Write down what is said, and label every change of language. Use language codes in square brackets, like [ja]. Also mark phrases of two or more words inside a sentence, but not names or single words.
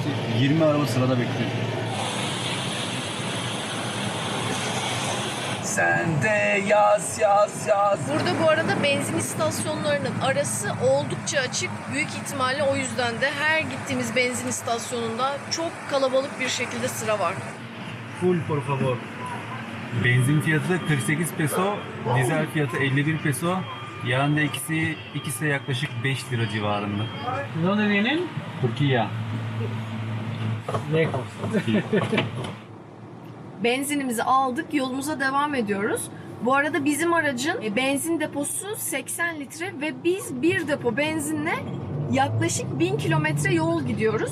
[tr] 20 araba sırada bekliyor. Sen de yaz. Burada bu arada benzin istasyonlarının arası oldukça açık. Büyük ihtimalle o yüzden de her gittiğimiz benzin istasyonunda çok kalabalık bir şekilde sıra var. [es] Full por favor. [tr] Benzin fiyatı 48 peso, dizel fiyatı 51 peso. Yani ikisi de yaklaşık 5 lira civarında. [es] ¿De dónde vienen? [tr] Türkiye. [es] Lejos. [tr] Benzinimizi aldık, yolumuza devam ediyoruz. Bu arada bizim aracın benzin deposu 80 litre ve biz bir depo benzinle yaklaşık 1000 kilometre yol gidiyoruz.